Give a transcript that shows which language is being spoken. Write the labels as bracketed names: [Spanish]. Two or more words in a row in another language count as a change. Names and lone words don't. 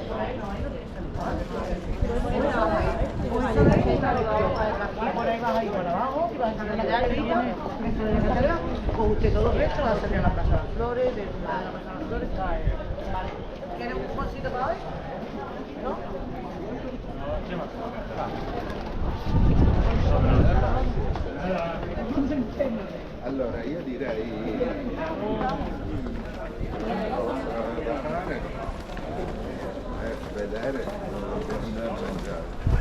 [Spanish] Por ahí vas a ir para abajo y vas a salir allá y con usted todo esto va a salir a la Plaza de las Flores, de la Plaza de las Flores. Vale. ¿Quieres un bolsito para hoy? ¿No? [Italian] Allora io direi vedere non dobbiamo andare a mangiare.